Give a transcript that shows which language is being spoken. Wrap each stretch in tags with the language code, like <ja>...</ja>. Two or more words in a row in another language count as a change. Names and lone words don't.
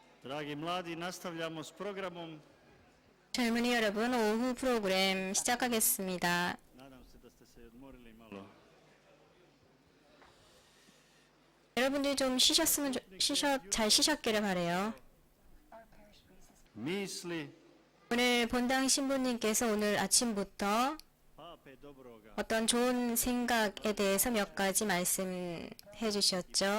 <hr>Dragi mladi, nastavljamo s programom.</hr> <ko>젊은이 여러분, 오후 프로그램 시작하겠습니다.</ko> <hr>Nadam se da ste se odmorili malo.</hr> <ko>여러분들이 좀 잘 쉬셨기를 바래요. Misli 오늘 본당 신부님께서 오늘 아침부터</ko> <hr>Pape Dobroga.</hr> <ko>어떤 좋은 생각에 대해서 몇 가지 말씀해 주셨죠.</ko>